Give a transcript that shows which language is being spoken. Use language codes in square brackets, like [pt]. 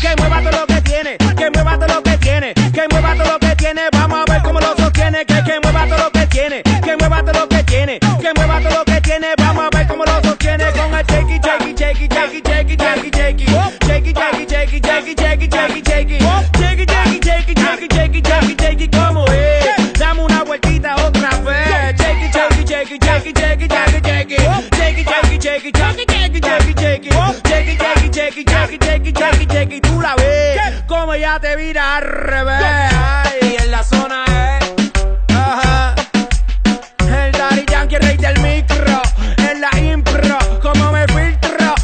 [es] Que mueva todo lo que tiene, que mueva todo lo que tiene, que mueva todo lo que tiene. Vamos a ver cómo lo sostiene. Que mueva todo lo que tiene, que mueva todo lo que tiene, que mueva todo lo que tiene. Vamos a ver cómo lo sostiene con el [en] shake it, shake it, shake it, shake it, shake it, shake it, shake it. Shake it, shake it, shake it, shake it, shake it, shake it, shake it. Shake it, shake it, shake it, shake it, shake it, shake it, shake it. [es] ¿Cómo es? Dame una vueltita otra vez. [en] Shake it, shake it, shake it, shake it, shake it, shake it, shake it. Shake it, shake it, shake it, shake it, shake it, shake it, shake it. Shake it, shake it, shake it, shake it, shake it, shake it, shake it. [es] Tú la ves como ya te vira al revés. Ay, en la zona ajá. El Daddy Yankee, rey del micro. En la impro, como me filtro.